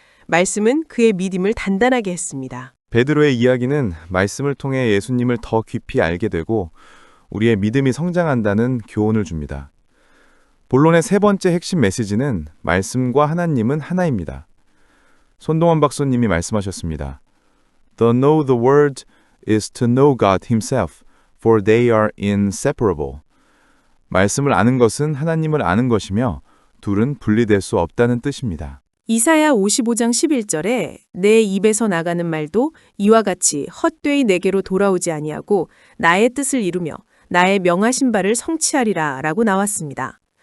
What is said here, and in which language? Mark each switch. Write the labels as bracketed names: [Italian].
[Korean] 말씀은 그의 믿음을 단단하게 했습니다. 베드로의 이야기는 말씀을 통해 예수님을 더 깊이 알게 되고 우리의 믿음이 성장한다는 교훈을 줍니다. 본론의 세 번째 핵심 메시지는 말씀과 하나님은 하나입니다. 손동원 박사님이 말씀하셨습니다. [English] To know the word is to know God himself, for they are inseparable. [Korean] 말씀을 아는 것은 하나님을 아는 것이며 둘은 분리될 수 없다는 뜻입니다. 이사야 55장 11절에 내 입에서 나가는 말도 이와 같이 헛되이 내게로 돌아오지 아니하고 나의 뜻을 이루며 나의 명하신 바를 성취하리라 라고 나왔습니다.